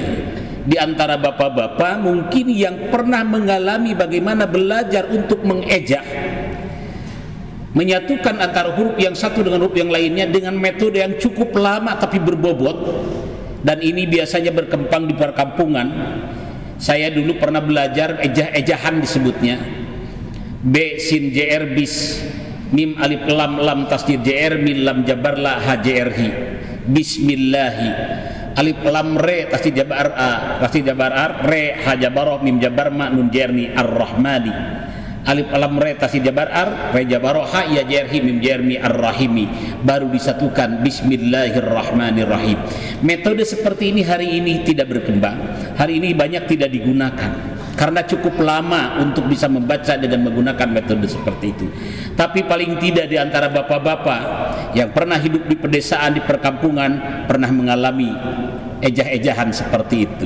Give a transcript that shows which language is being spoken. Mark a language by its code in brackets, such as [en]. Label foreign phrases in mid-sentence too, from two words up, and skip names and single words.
[id] Di antara bapak-bapak mungkin yang pernah mengalami bagaimana belajar untuk mengejak, menyatukan antara huruf yang satu dengan huruf yang lainnya dengan metode yang cukup lama tapi berbobot, dan ini biasanya berkembang di perkampungan. Saya dulu pernah belajar ejah-ejahan disebutnya. B sin jr bis, mim alif lam lam tasdid jr, mim lam jabar la ha jr hi, bismillahi, alif lam re tasdid jabar a, tasdid jabar ar, re ha jabaroh, mim jabar ma nun jerni ar-rahmani, alif lam re tasdid jabar ar, re jabaroh ha ya jerhi mim jermi ar-rahimi, baru disatukan bismillahirrahmanirrahim. Metode seperti ini hari ini tidak berkembang, hari ini banyak tidak digunakan karena cukup lama untuk bisa membaca dengan menggunakan metode seperti itu. Tapi paling tidak di antara bapak-bapak yang pernah hidup di pedesaan, di perkampungan, pernah mengalami ejah-ejahan seperti itu.